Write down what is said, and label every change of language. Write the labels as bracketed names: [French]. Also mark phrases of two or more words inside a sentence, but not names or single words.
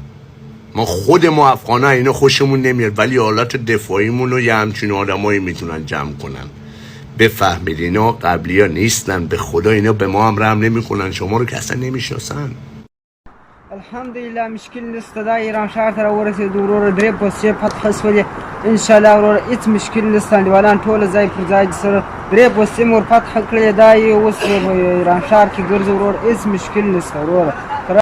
[Persian] ما خود ما افغانا اینا خوشمون نمیاد، ولی حالات دفاعیمون رو یه همچین آدمایی میتونن جمع کنن. بفهمید اینا قبلی ها نیستن. به خدا اینا به ما هم رحم نمیکنن، شما رو که اصلا نمیشناسن. الحمدلله مشکل نیست. [Pashto] دا ایران شهر ته ورسېدو وروره، درې پوستې فتح شولې انشاءالله وروره، هېڅ مشکل نشته. انډیوالان ټوله ځای پر ځای دي سره، درې پوستې مې ور فتح کړې، دا یې اوس ایران شهر کې ګرځي وروره، هېڅ مشکل نشته وروره.